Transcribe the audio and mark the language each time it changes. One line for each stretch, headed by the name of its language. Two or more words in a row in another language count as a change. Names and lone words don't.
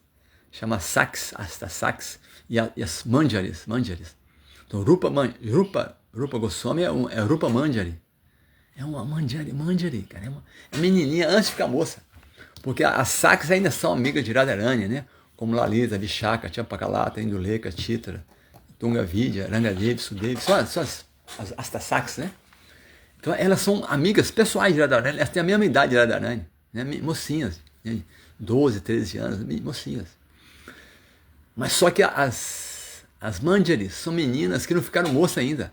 Portuguese: Chama Saks, Asta Saks e as Manjaris. Então Rupa Goswami é Rupa Manjari. É uma Manjari, cara. É menininha antes de ficar moça. Porque as Saks ainda são amigas de Radharani, né? Como Lalita, Vishaka, Champakalata, Induleka, Chitra, Tunga Vidya, Rangadevi, Sudevi. São as Asta Saks, né? Então elas são amigas pessoais de Radharani. Elas têm a mesma idade de Radharani. Né? Mocinhas. Né? 12, 13 anos, mocinhas. Mas só que as Manjaris são meninas que não ficaram moças ainda.